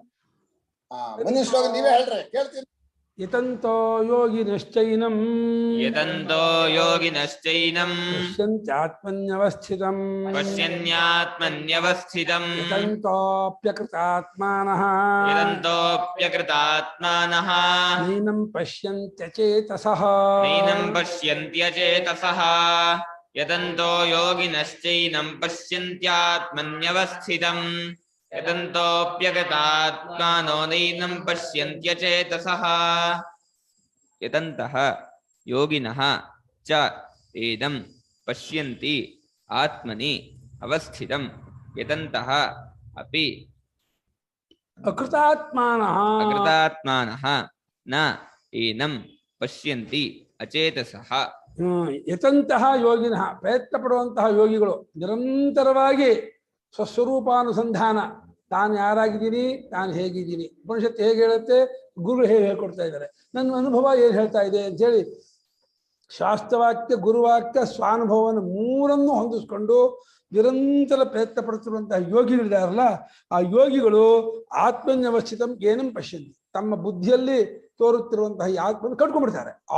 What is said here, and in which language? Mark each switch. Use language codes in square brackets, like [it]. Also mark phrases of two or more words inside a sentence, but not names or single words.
[kn] ಮುಂದಿನ ಶ್ಲೋಕ ನೀವೇ ಹೇಳ್ರಿ, ಕೇಳ್ತೀನಿ. [sa] यतन्तो योगिनश्चैनं पश्यन्यात्मन्यवस्थितं यतन्तोप्यकृतात्मानः नैनं पश्यन्त्यचेतसः यतन्तो योगिनश्चैनं पश्यन्त्यात्मन्यवस्थितं यतन्तोप्यगतात्मानो नैनं पश्यन्त्यचेतसः. यतन्तः योगिनः च एदं पश्यन्ति आत्मनि अवस्थितं यतन्तः अपि अकृतात्मानः न एनं पश्यन्ति अचेतसः. यतन्तः योगिनः [kn] ಪ್ರಯತ್ನ ಪಡುವಂತಹ ಯೋಗಿಗಳು ನಿರಂತರವಾಗಿ ಸ್ವಸ್ವರೂಪಾನುಸಂಧಾನ, ತಾನು ಯಾರಾಗಿದ್ದೀನಿ, ತಾನು ಹೇಗಿದ್ದೀನಿ, ಉಪನಿಷತ್ತು ಹೇಗೆ ಹೇಳುತ್ತೆ, ಗುರು ಹೇಗೆ ಹೇಳ್ಕೊಡ್ತಾ ಇದ್ದಾರೆ, ನನ್ನ ಅನುಭವ ಏನು ಹೇಳ್ತಾ ಇದೆ ಅಂತೇಳಿ ಶಾಸ್ತ್ರವಾಕ್ಯ, ಗುರುವಾಕ್ಯ, ಸ್ವಾನುಭವವನ್ನು ಮೂರನ್ನು ಹೊಂದಿಸ್ಕೊಂಡು ನಿರಂತರ ಪ್ರಯತ್ನ ಪಡುತ್ತಿರುವಂತಹ ಯೋಗಿಗಳಿದಾರಲ್ಲ, ಆ ಯೋಗಿಗಳು [sa] आत्मन्यवस्थितं एनं पश्यन्ति, [kn] ತಮ್ಮ ಬುದ್ಧಿಯಲ್ಲಿ ತೋರುತ್ತಿರುವಂತಹ ಈ ಆತ್ಮನ್ನು ಕಂಡ್ಕೊಂಡ್ಬಿಡ್ತಾರೆ.